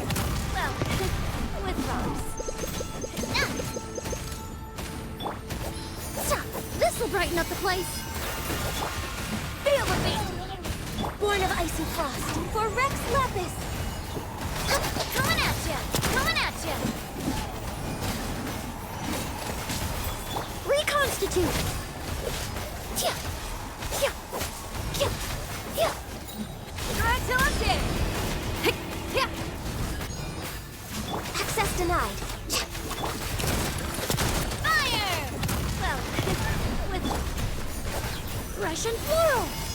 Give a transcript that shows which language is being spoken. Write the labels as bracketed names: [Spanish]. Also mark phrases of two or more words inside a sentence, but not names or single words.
[English] Well, with rocks. Stop! This'll brighten up the place! Feel the beat! Born of ice and frost, for Rex Lapis! Coming at ya! Coming at ya! Reconstitute! Tya! Tya! Tya! Tya! Try till I'm dead! Tya! Access denied! Fire! Well, with Russian floral!